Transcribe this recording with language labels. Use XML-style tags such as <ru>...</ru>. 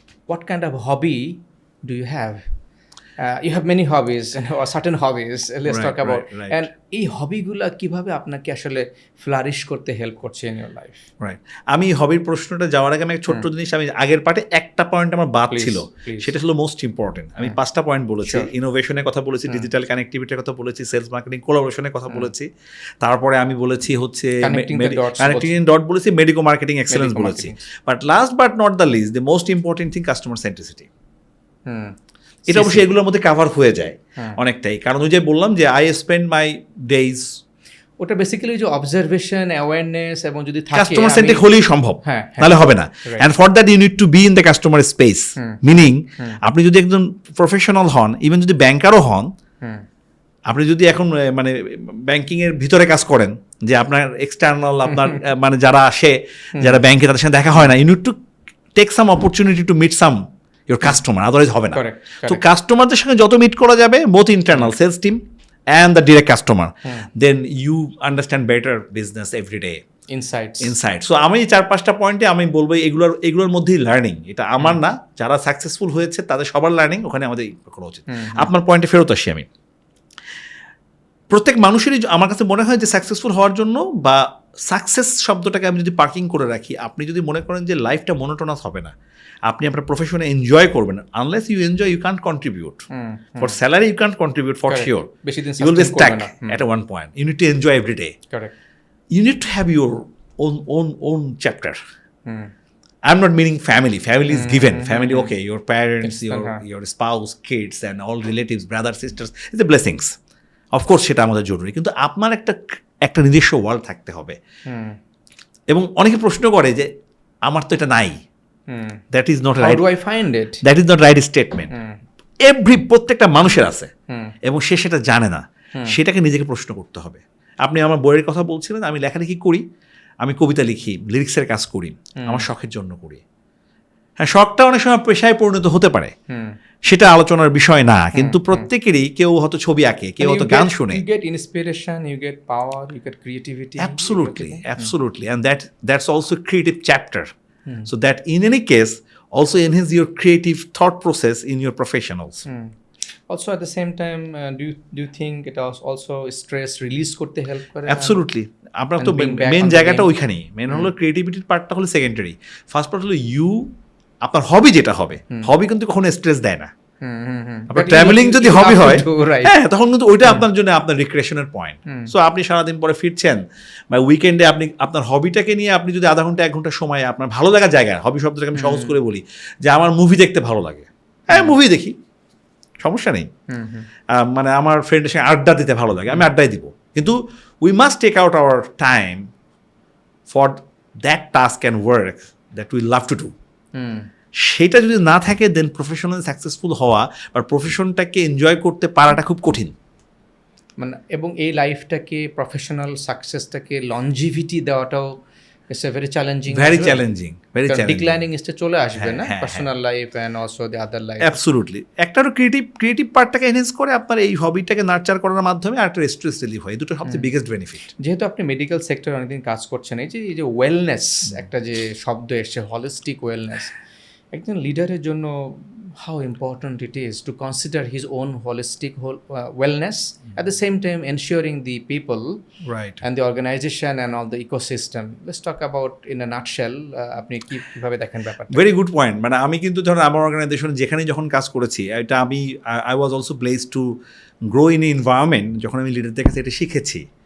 <en>What kind of hobby do you have? You have many hobbies or certain hobbies. Let's talk about.</en> <bn>And এই হবিগুলা কিভাবে আপনাকে আসলে flourish করতে help করছে</bn> <en>in your life?</en> <bn>Right, আমি হবির প্রশ্নটা যাওয়ার আগে আমি একটা ছোট্ট জিনিস, আমি আগের পার্টে একটা পয়েন্ট আমার বাদ ছিল, সেটা হলো মোস্ট ইম্পর্টেন্ট। আমি 5টা পয়েন্ট বলেছি, ইনোভেশনের কথা বলেছি, ডিজিটাল কানেক্টিভিটির কথা বলেছি, সেলস মার্কেটিং কোলাবোরেশনের কথা বলেছি, তারপরে আমি বলেছি হচ্ছে কানেক্টিং ডট বলেছি, মেডিকো মার্কেটিং এক্সেলেন্স বলেছি,</bn> <en>But last but not the least, the most important thing customer centricity.</en> <bn>এটা অবশ্যই এগুলোর মধ্যে কাভার হয়ে যায় অনেকটাই, কারণ ওই যে বললাম যে</bn> <en>I spend my days,</en> <bn>ওটা বেসিক্যালি যে অবজারভেশন, অ্যাওয়ারনেস, এবং যদি কাস্টমার সেন্ট্রিক হলেই সম্ভব, নাহলে হবে না।</bn> <en>and for that you need to be in the customer space,</en> <bn>meaning আপনি যদি একজন প্রফেশনাল হন, ইভেন যদি ব্যাংকারও হন, আপনি যদি এখন মানে ব্যাংকিং এর ভিতরে কাজ করেন, যে আপনার এক্সটার্নাল আপনার মানে যারা আসে, যারা ব্যাংকে, তাদের সাথে দেখা হয় না,</bn> <en>you need to take some opportunity to meet some your customer,</en> <bn>otherwise হবে না। তো কাস্টমারদের সঙ্গে যত মিট করা যাবে,</bn> <en>both internal sales team and the direct customer, then you understand better business every day. Insights.</en> <bn>So আমি 4-5টা পয়েন্টে আমি বলবো এগুলোর মধ্যেই লার্নিং, এটা আমার না, যারা সাকসেসফুল হয়েছে তাদের সবার লার্নিং ওখানে আমাদের করা উচিত। আপনার পয়েন্টে ফেরত আসি আমি, প্রত্যেক মানুষেরই আমার কাছে মনে হয় যে সাকসেসফুল হওয়ার জন্য, বা সাকসেস শব্দটাকে আমি যদি পার্কিং করে রাখি, আপনি যদি মনে করেন যে লাইফটা মনোটোনাস হবে না, আপনি আপনার প্রফেশনে এনজয় করবেন,</bn> <en>Unless you enjoy you can't contribute for salary, you can't contribute for sure, you will be stuck at one point. You need to enjoy every day, you need to have your own chapter. I'm not meaning family is given, family okay, your parents, your spouse, kids and all relatives, brothers, sisters, it's the blessings, of course</en> <bn>সেটা আমাদের জরুরি, কিন্তু আপনার একটা নিজস্ব world থাকতে হবে। এবং অনেকে প্রশ্ন করে যে আমার তো এটা নাই,</bn> <en>That is not right, how do I find it? That is not right statement.</en> <bn>প্রত্যেকটা মানুষের আছে এবং সে সেটা জানে না, সেটাকে নিজেকে প্রশ্ন করতে হবে। আপনি আমার বইয়ের কথা বলছিলেন, আমি লেখালেখি করি, আমি কবিতা লিখি, লিরিক্সের কাজ করি, আমার শখের জন্য করি। হ্যাঁ, শখটা অনেক সময় পেশায় পরিণত হতে পারে, সেটা আলোচনার বিষয় না, কিন্তু প্রত্যেকেরই, কেউ হয়তো ছবি আঁকে, কেউ হয়তো গান শুনে,</bn> <en>you get inspiration, you get power, you get creativity. Absolutely, and that's also a creative chapter, so that in any case also enhance your creative thought process in your professionals. Also at the same time, do you think it also stress release</en> <bn>করতে help করে?</bn> <en>Absolutely.</en> <bn>আপনার তো main জায়গাটা ওইখানেই, main হলো ক্রিয়েটিভিটির পার্টটা হলো secondary, first part হলো আপনার হবি যেটা হবে, হবি কিন্তু কখনো স্ট্রেস দেয় না। আপনার ট্রাভেলিং যদি হবি হয়, হ্যাঁ, তখন কিন্তু ওইটা আপনার জন্য আপনার রিক্রিয়েশনের পয়েন্ট। সো আপনি সারাদিন পরে ফিরছেন, বা উইকেন্ডে আপনি আপনার হবিটাকে নিয়ে আপনি যদি আধা ঘন্টা 1 ঘন্টা সময় আপনার ভালো লাগার জায়গায়, হবি শব্দটাকে আমি সহজ করে বলি যে আমার মুভি দেখতে ভালো লাগে, হ্যাঁ মুভি দেখি, সমস্যা নেই। মানে আমার ফ্রেন্ডের সঙ্গে আড্ডা দিতে ভালো লাগে, আমি আড্ডাই দিব, কিন্তু</bn> <en>We must take out our time for that task and work that we love to do.</en> <bn>সেটা যদি না থাকে, দেন প্রফেশনাল সাকসেসফুল হওয়া বা প্রফেশনটাকে এনজয় করতে পারাটা খুব কঠিন। মানে এবং এই লাইফটাকে, professional সাকসেসটাকে longevity দেওয়াটাও</bn> <en>It's a very challenging, very challenging. Declining stage চলে আসবে না, personal life and also the other life.</en> <bn>Absolutely, একটা ক্রিয়েটিভ পার্টটাকে এনহ্যান্স করে আপনার এই হবিটাকে নার্চার করার মাধ্যমে একটা স্ট্রেস রিলিফ হয়, এই দুটো সবচেয়ে বিগেস্ট বেনিফিট। যেহেতু আপনি মেডিকেল সেক্টরে অনেকদিন কাজ করছেন, এই যে ওয়েলনেস একটা যে শব্দ এসছে, হলিস্টিক ওয়েলনেস, একজন লিডারের জন্য</bn> <en>how important it is to consider his own holistic wellness, at the same time ensuring the people and the organization and all the ecosystem. Let's talk about in a nutshell,</en> <bn>আপনি কিভাবে দেখেন ব্যাপারটা?</bn> <en>Very good point.</en> <bn>মানে আমি কিন্তু ধরুন আমার অর্গানাইজেশনে যেখানেই যখন কাজ করেছি, এটা</bn> <en>I was also blessed to grow in environment,</en> <bn>যখন আমি লিডারদের কাছে এটা শিখেছি।</bn>